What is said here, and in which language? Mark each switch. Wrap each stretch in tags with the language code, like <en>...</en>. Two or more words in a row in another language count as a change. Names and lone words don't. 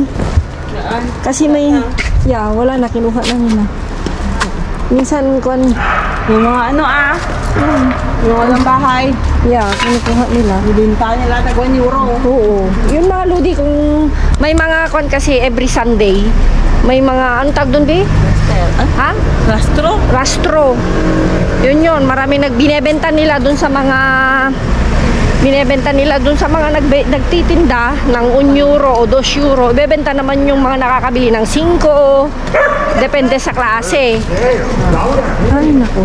<tl>Kasi may... Yeah, wala na. Kinuha na nila. Minsan, kung... Yung mga ano yung walang bahay. Yeah, kinukuha nila. Ibinta nila na 1 euro. Oo. Yun mga lodi, kung may mga kon kasi every Sunday, may mga, ano tag doon, be? Ha? Rastro? Rastro. Yun. Marami binebenta nila doon sa mga nagtitinda ng 1 euro o 2 euro. Ibebenta naman yung mga nakakabili ng 5. Depende sa klase. Ay, naku.</tl>